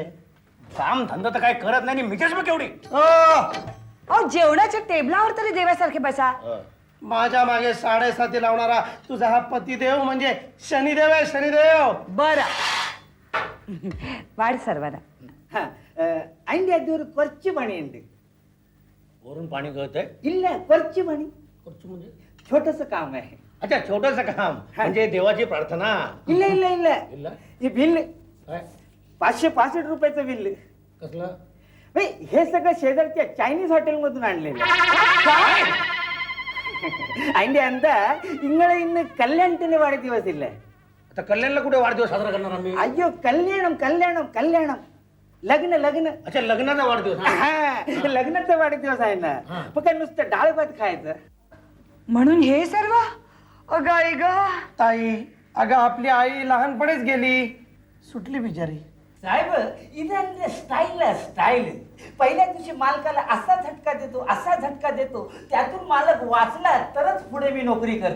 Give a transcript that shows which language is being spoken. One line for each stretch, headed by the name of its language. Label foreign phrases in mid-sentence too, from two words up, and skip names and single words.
Marathi: काम धंदा तर काय करत नाही आणि मिठेच मग केवढी. अहो जेवणाच्या टेबलावर तरी देवासारखे बसा. माझ्या मागे 7.5 लावणारा तुझा हा पतिदेव म्हणजे शनिदेव आहे, शनिदेव. बर वाढ सर्वांना.
Malayalam: അയിന്റെ അത് ഒരു കുറച്ച് പണിയുണ്ട്.
Marathi: वरून पाणी गळतंय.
Malayalam: ഇല്ല കുറച്ച് പണി,
Marathi: म्हणजे छोटस काम आहे. अच्छा छोटस काम म्हणजे देवाची प्रार्थना.
Malayalam: ഇല്ല ഇല്ല ഇല്ല इल्ला?
Marathi: हे बिल काय 565 रुपयाचं बिल. कसलं? हे सगळं शेजारच्या चायनीज हॉटेलमधून आणलेलं.
Malayalam: അതിന്റെ എന്താ ഇങ്ങളെ ഇന്ന് കല്യാണത്തിന്റെ വാढदिवस ഇല്ല.
Marathi: आता कल्याणला कुठे वाढदिवस साजरा करणार आम्ही?
Malayalam: അയ്യോ കല്യാണം കല്യാണം कल्याणम
Marathi: लग्न लग्न. अच्छा लग्नाचा वाढदिवस. हा, लग्नाचा वाढदिवस आहे ना. मग काय नुसतं डाळ भात खायचं. म्हणून हे सर्व. अगं आई ग. ताई, अगं आपली आई लहानपणीच गेली, सुटली बिचारी. साहेब इथं स्टाईल स्टाईल. पहिल्या दिवशी मालकाला असा झटका देतो, असा झटका देतो, त्यातून मालक वाचला तरच पुढे मी नोकरी करतो.